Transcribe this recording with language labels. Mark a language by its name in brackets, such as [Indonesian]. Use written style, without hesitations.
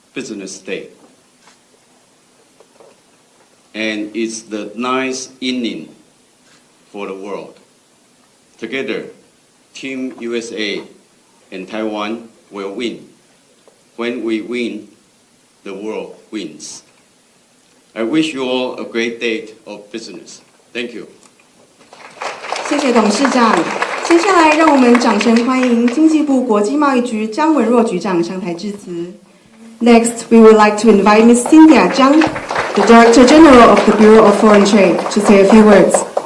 [English] Business Day, and it's the ninth inning for the world. Together, Team USA and Taiwan will win. When we win, the world wins. I wish you all a great day of business. Thank you. [Chinese] 谢谢董事长。接下来，让我们掌声欢迎经济部国际贸易局江文若局长上台致辞。 [English] Next, we would like to invite Ms. Cynthia Zhang, the Director General of the Bureau of Foreign Trade, to say a few words.